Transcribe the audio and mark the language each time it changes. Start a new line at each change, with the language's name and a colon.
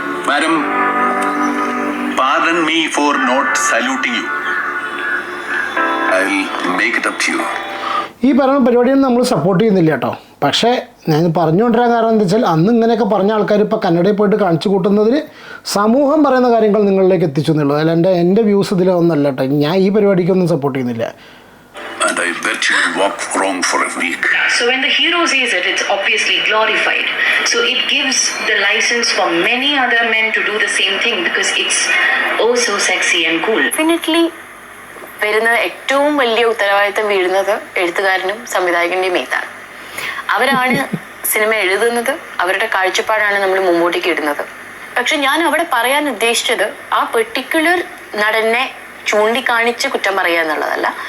English: Madam, pardon me for not saluting you. I'll make it up to you.
Malayalam: ഈ പറയുന്ന പരിപാടിയൊന്നും നമ്മൾ support ചെയ്യുന്നില്ല കേട്ടോ. പക്ഷേ ഞാൻ പറഞ്ഞുകൊണ്ടിരാൻ കാരണം എന്താ വെച്ചാൽ അന്ന് ഇങ്ങനെയൊക്കെ പറഞ്ഞ ആൾക്കാർ ഇപ്പോൾ കന്നഡയിൽ പോയിട്ട് കാണിച്ചു കൂട്ടുന്നതിന് സമൂഹം പറയുന്ന കാര്യങ്ങൾ നിങ്ങളിലേക്ക് എത്തിച്ചു എന്നുള്ളത്. അല്ല എൻ്റെ വ്യൂസ് ഇതിലൊന്നല്ല കേട്ടോ. ഞാൻ ഈ പരിപാടിക്കൊന്നും സപ്പോർട്ട് ചെയ്യുന്നില്ല.
English: And I bet you walk wrong for a week. So when the hero says it, it's obviously glorified. So it gives the license for many other men to do the same thing because it's oh so sexy and cool.
Malayalam: Definitely വരുന്നത് ഏറ്റവും വലിയ ഉത്തരവാദിത്തം വീഴുന്നത് എഴുത്തുകാരനും സംവിധായകൻ്റെയും മേത്താണ്. അവരാണ് cinema എഴുതുന്നത്, അവരുടെ കാഴ്ചപ്പാടാണ് നമ്മൾ മുമ്പോട്ടേക്ക് ഇടുന്നത്. പക്ഷെ ഞാൻ അവിടെ പറയാൻ ഉദ്ദേശിച്ചത് ആ പെർട്ടിക്കുലർ നടനെ ചൂണ്ടിക്കാണിച്ച് കുറ്റം പറയുക എന്നുള്ളതല്ല.